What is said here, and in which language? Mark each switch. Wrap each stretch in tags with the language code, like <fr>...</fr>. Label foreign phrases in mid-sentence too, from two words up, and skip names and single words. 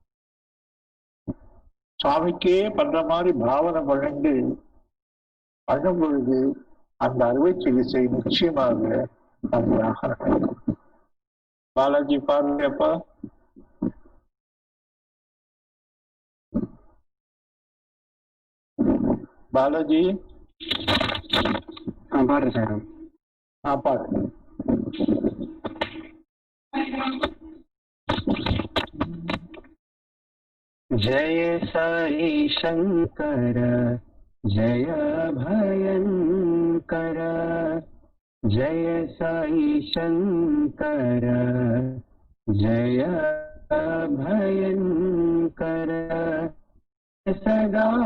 <ta>சுவாமிக்கே பண்ற மாதிரி பாவனை பண்ணிட்டு பண்ணும் பொழுது அந்த அறுவை சிகிச்சை நிச்சயமாக நன்றாக நடக்கும். பாலாஜி பாருங்கப்பா. பாலாஜி பாரு சார். பாரு.</ta> <sa>जय साई शंकर जय भयंकर, जय साई शंकर जय भयंकर, सदा</sa>